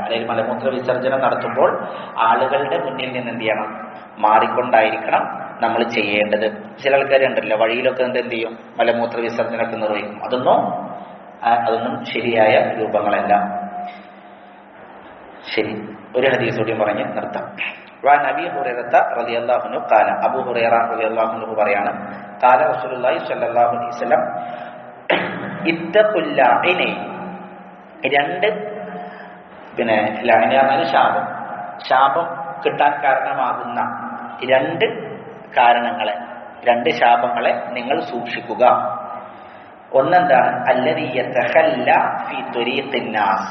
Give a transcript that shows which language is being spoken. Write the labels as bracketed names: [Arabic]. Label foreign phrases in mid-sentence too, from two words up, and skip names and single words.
[Malayalam] അല്ലെങ്കിൽ മലമൂത്ര വിസർജനം നടത്തുമ്പോൾ ആളുകളുടെ മുന്നിൽ നിന്ന് എന്ത് ചെയ്യണം, മാറിക്കൊണ്ടായിരിക്കണം നമ്മൾ ചെയ്യേണ്ടത്. ചില ആൾക്കാരുണ്ടല്ലോ വഴിയിലൊക്കെ എന്ത് ചെയ്യും, മലമൂത്ര വിസർജനമൊക്കെ നിർവഹിക്കും. അതൊന്നും അതൊന്നും ശരിയായ രൂപങ്ങളല്ല. ശരി, ഒരു ഹദീസ് കൂടി പറഞ്ഞ് നിർത്താം. [Arabic] وعن أبي هريرة رضي الله عنه قال [Malayalam] അബൂ ഹുറൈറ റളിയല്ലാഹു അൻഹു പറയാണ്, [Arabic] قال رسول الله صلى الله عليه وسلم اتقوا اللعين. [Malayalam] രണ്ട് ലഅന എന്നാൽ ശാപം കിട്ടാൻ കാരണമാകുന്ന രണ്ട് ശാപങ്ങളെ നിങ്ങൾ സൂക്ഷിക്കുക. ഒന്നെന്താണ്? [Arabic] الذي يتخلى في طريق الناس.